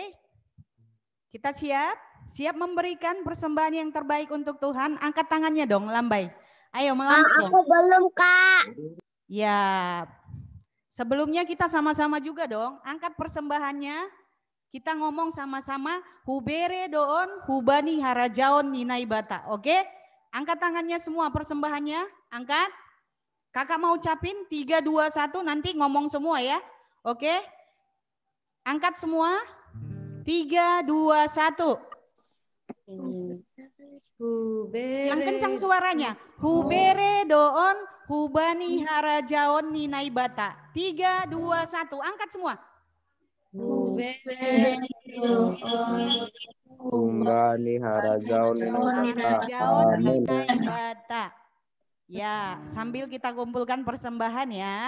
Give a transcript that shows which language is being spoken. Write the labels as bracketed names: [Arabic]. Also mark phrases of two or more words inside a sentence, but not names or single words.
[Indonesian] Kita siap? Siap memberikan persembahan yang terbaik untuk Tuhan? Angkat tangannya dong, lambai. Ayo melambai dong. Aku belum, Kak. Ya, sebelumnya kita sama-sama juga dong. Angkat persembahannya. Kita ngomong sama-sama, [Batak Simalungun] hubere doon, hubani harajaon ninai bata, [Indonesian] oke? Angkat tangannya semua persembahannya. Angkat. Kakak mau ucapin 3, 2, 1 nanti ngomong semua ya. Oke. Angkat semua. 3, 2, 1. Yang kencang suaranya. [Batak Simalungun] Hubere doon hubani harajaon ninai bata. [Indonesian] 3, 2, 1. Angkat semua. [Batak Simalungun] Humbani harajaon ninai bata. [Indonesian] Ya, sambil kita kumpulkan persembahan ya.